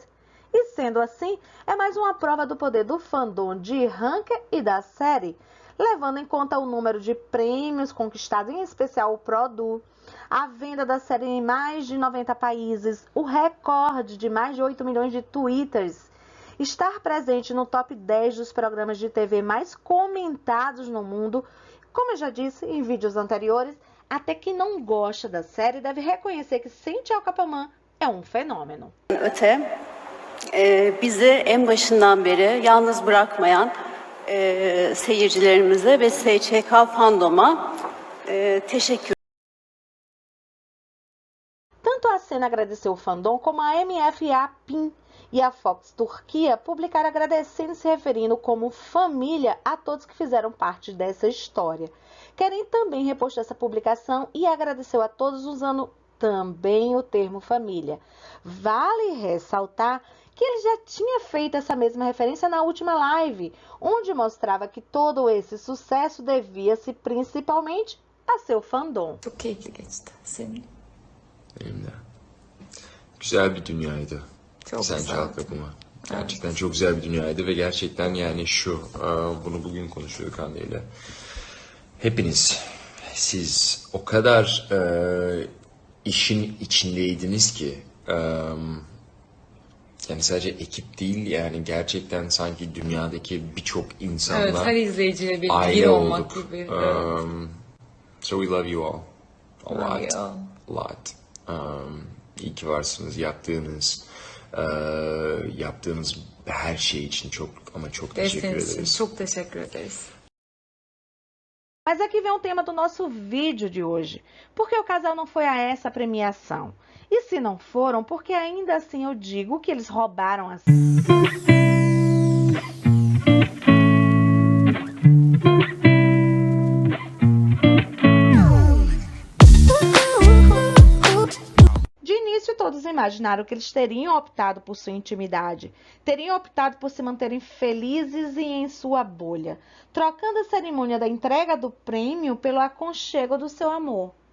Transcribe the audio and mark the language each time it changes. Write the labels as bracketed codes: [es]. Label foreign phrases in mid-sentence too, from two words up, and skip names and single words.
[pt] E sendo assim, é mais uma prova do poder do fandom de Hanke e da série, levando em conta o número de prêmios conquistados, em especial o Produ, a venda da série em mais de 90 países, o recorde de mais de 8 milhões de twitters, estar presente no top 10 dos programas de TV mais comentados no mundo. Como eu já disse em vídeos anteriores, até quem não gosta da série deve reconhecer que Sen Çal Kapımı é um fenômeno. [tr] Öte, bizi en başından beri yalnız bırakmayan seyircilerimize ve SÇK fandom'a teşekkür. [pt] Tanto a Sen agradeceu o fandom como a MFA PIN e a Fox Turquia publicaram agradecendo e se referindo como família a todos que fizeram parte dessa história. Kerem também repostou essa publicação e agradeceu a todos usando também o termo família. Vale ressaltar que ele já tinha feito essa mesma referência na última live, onde mostrava que todo esse sucesso devia-se principalmente a seu fandom. [tr] Çok keyifli geçti senin. Benim de. Güzel bir dünyaydı. Çok Sen güzel. Çal Kapımı. Gerçekten çok güzel bir dünyaydı ve gerçekten yani bunu bugün konuşuyorduk Hande ile. Hepiniz, siz o kadar işin içindeydiniz ki yani sadece ekip değil yani gerçekten sanki dünyadaki birçok insanla Evet, her izleyiciyle bir aile olmak olduk. gibi. Evet. [en] So we love you all. A Love lot. you all. A lot. [tr] İyi ki varsınız. Yaptığınız her şey için çok ama çok teşekkür Desteğiniz için ederiz. çok teşekkür ederiz. [pt] Mas aqui vem o tema do nosso vídeo de hoje. Por que o casal não foi a essa premiação? E se não foram, porque ainda assim eu digo que eles roubaram a... De início, todos imaginaram que eles teriam optado por sua intimidade, teriam optado por se manterem felizes e em sua bolha, trocando a cerimônia da entrega do prêmio pelo aconchego do seu amor.